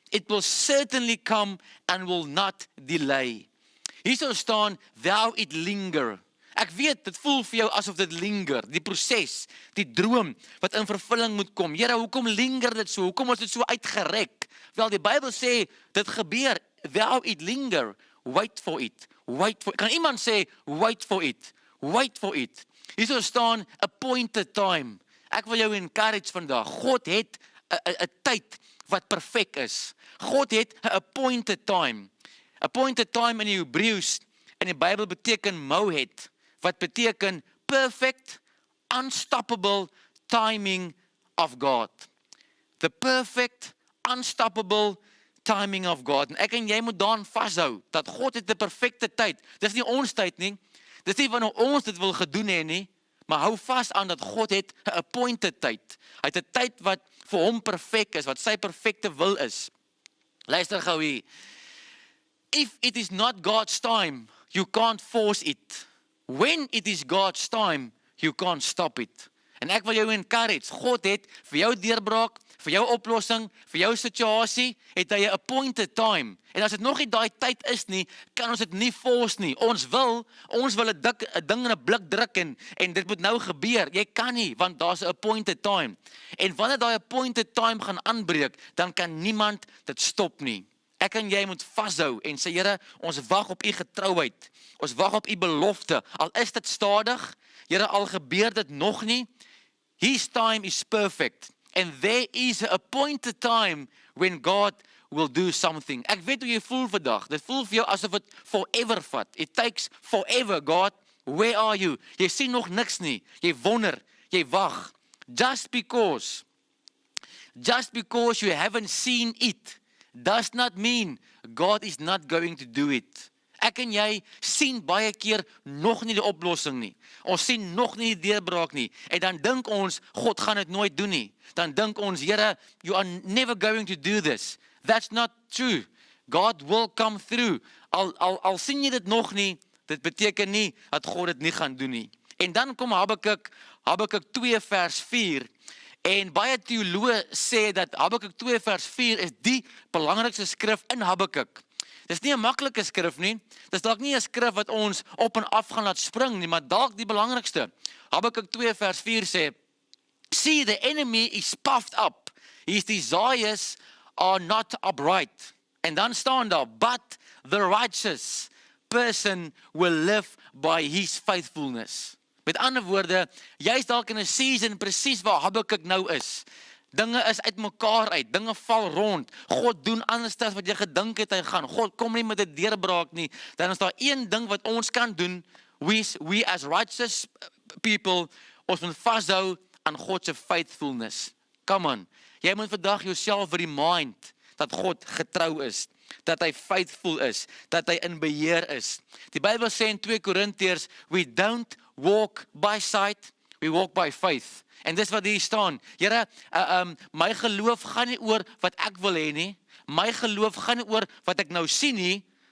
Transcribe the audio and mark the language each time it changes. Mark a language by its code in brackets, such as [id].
[en] It will certainly come and will not delay. [af] Hier sou staan, thou it linger. Ek weet, dit voel vir jou asof dit linger, die proses, die droom wat in vervulling moet kom. Here, hoekom linger dit so? Hoekom is dit so uitgerek? Wel, die Bybel sê, dit gebeur, thou it linger, wait for it. [en] Kan iemand sê, wait for it? Wait for it. Hier sou staan, appointed time. [af] Ek wil jou encourage vandag. God het 'n tyd wat perfek is. God het 'n appointed time. Appointed time in die Hebreëus in die Bybel beteken moed, wat beteken perfect, unstoppable timing of God. [en] The perfect, unstoppable timing of God. [af] En ek en jy moet daaraan vashou, dat God het 'n perfekte tyd. Dis nie ons tyd nie. Dis nie wanneer ons dit wil gedoen hê nie, maar hou vas aan dat God het 'n appointed tyd. Hy het 'n tyd wat vir hom perfek is, wat sy perfekte wil is. Luister gou hier. [en] If it is not God's time, you can't force it. When it is God's time, you can't stop it. [af] En ek wil jou encourage, God het vir jou deurbraak, vir jou oplossing, vir jou situasie, het hy 'n appointed time. En as dit nog nie daai tyd is nie, kan ons dit nie force nie. Ons wil 'n ding in 'n blik druk en dit moet nou gebeur. Jy kan nie, want daar's 'n appointed time. En wanneer daai appointed time gaan aanbreek, dan kan niemand dit stop nie. Ek en jy moet vashou en sê, Here, ons wag op U getrouheid. Ons wag op U belofte. Al is dit stadig, Here, al gebeur dit nog nie, His time is perfect. [en] And there is an appointed time when God will do something. [af] Ek weet hoe jy voel vandag. Dit voel vir jou asof dit forever vat. [en] It takes forever, God. Where are you? Jy sien nog niks nie. [af] Jy wonder, jy wag. [en] Just because you haven't seen it, does not mean God is not going to do it. [af] Ek en jy sien baie keer nog nie die oplossing nie. Ons sien nog nie die deurbraak nie. En dan dink ons, God gaan dit nooit doen nie. Dan dink ons, Here, you are never going to do this. That's not true. God will come through. Al sien jy dit nog nie, dit beteken nie dat God dit nie gaan doen nie. En dan kom Habakuk 2 vers 4. En baie teoloë sê dat Habakuk 2 vers 4 is die belangrikste skrif in Habakuk. Dis nie 'n maklike skrif nie. Dis dalk nie 'n skrif wat ons op en af gaan laat spring nie, maar dalk die belangrikste. Habakuk 2 vers 4 sê, see, the enemy is puffed up. [en] His desires are not upright. [af] En dan staan daar, but the righteous person will live by his faithfulness. Met ander woorde, jy's dalk in 'n season presies waar Habakuk nou is. Dinge is uitmekaar uit, dinge val rond. God doen anders as wat jy gedink het hy gaan. God kom nie met 'n deurbraak nie. Dan is daar een ding wat ons kan doen. We as righteous people, ons moet vashou aan God se faithfulness. Come on. Jy moet vandag jouself remind dat God getrou is, dat hy faithful is, dat hy in beheer is. Die Bybel sê in 2 Korintiërs, we don't walk by sight, we walk by faith. En dis wat hier staan. Here, my geloof gaan nie oor wat ek wil hê nie. My geloof gaan nie oor wat ek nou sien nie.